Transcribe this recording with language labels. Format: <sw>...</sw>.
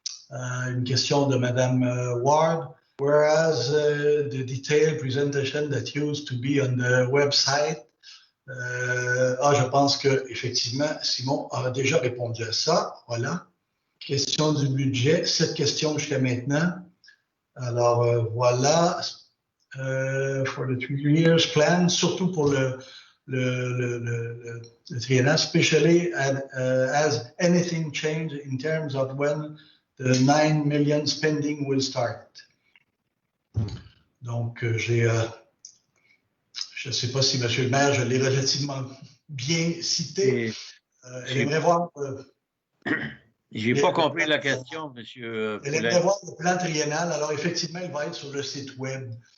<fr>Une question de Madame Ward.</fr> <en>Whereas the detailed presentation that used to be on the website,</en> <fr>je pense qu'effectivement, Simon a déjà répondu à ça. Voilà. Question du budget. 7 questions jusqu'à maintenant. Alors, voilà.</fr> <en>For the 3 years plan,</en> <fr>surtout pour le triennal,</fr> <en>especially as anything changed in terms of when the 9 million spending will start.</en> <fr>Donc, je ne sais pas si, Monsieur le maire, je l'ai relativement bien cité. Elle aimerait voir... Je n'ai pas compris la question, Monsieur Poulet. Elle aimerait voir le plan triennal. Alors, effectivement, il va être sur le site web.</fr>